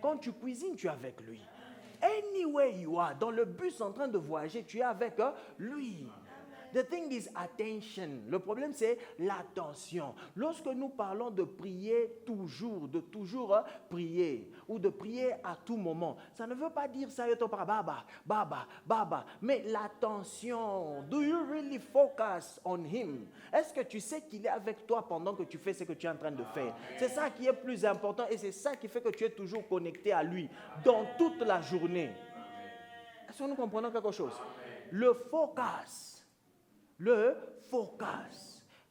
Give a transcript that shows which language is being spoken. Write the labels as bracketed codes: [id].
[fr] Quand tu cuisines, tu es avec lui. [en] Anywhere you are, [fr] dans le bus en train de voyager, tu es avec lui. [en] The thing is attention. [fr] Le problème, c'est l'attention. Lorsque nous parlons de prier toujours, de toujours prier, ou de prier à tout moment, ça ne veut pas dire ça, baba. Mais l'attention, [en] do you really focus on him? [fr] Est-ce que tu sais qu'il est avec toi pendant que tu fais ce que tu es en train de faire? C'est ça qui est plus important et c'est ça qui fait que tu es toujours connecté à lui dans toute la journée. Est-ce que nous comprenons quelque chose? Le focus. Le focus.